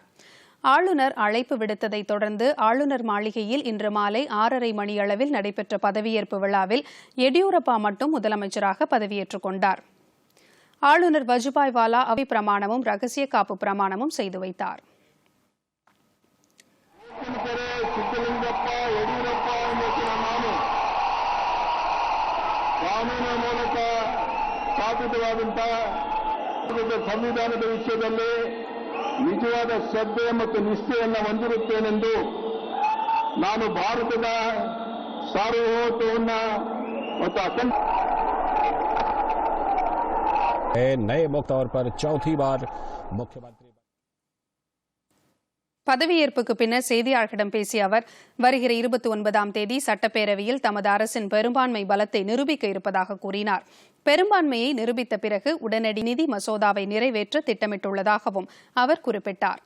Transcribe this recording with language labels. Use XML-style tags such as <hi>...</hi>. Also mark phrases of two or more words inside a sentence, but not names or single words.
<ta>ஆளுநர் அழைப்பு விடுத்ததை தொடர்ந்து ஆளுநர் மாளிகையில் இன்று மாலை 6:30 மணியளவில் நடைபெற்ற பதவியேற்பு விழாவில் எடியூரப்பா மட்டும் முதலமைச்சராக பதவியேற்றுக் கொண்டார். ஆளுநர் வஜுபாய் வாலா அவை பிரமாணமும் ரகசிய காப்பு பிரமாணமும் செய்து வைத்தார்.</ta> <kn>ಸಂವಿಧಾನದ ವಿಷಯದಲ್ಲಿ ನಿಜವಾದ ಶ್ರದ್ಧೆ ಮತ್ತು ನಿಷ್ಠೆಯನ್ನು ಹೊಂದಿರುತ್ತೇನೆಂದು ನಾನು ಭಾರತದ ಸಾರ್ವಭೌಮತ್ವವನ್ನು ಮತ್ತು ಅಖಂಡ</kn> <hi>नए तौर पर चौथी बार मुख्यमंत्री.</hi> <ta>பதவியேற்புக்கு பின்னர் செய்தியாளர்களிடம் பேசிய அவர் வருகிற 29ஆம் தேதி சட்டப்பேரவையில் தமது அரசின் பெரும்பான்மை பலத்தை நிரூபிக்க இருப்பதாக கூறினார். பெரும்பான்மையை நிரூபித்த பிறகு உடனடி நிதி மசோதாவை நிறைவேற்ற திட்டமிட்டுள்ளதாகவும் அவர் குறிப்பிட்டார்.</ta>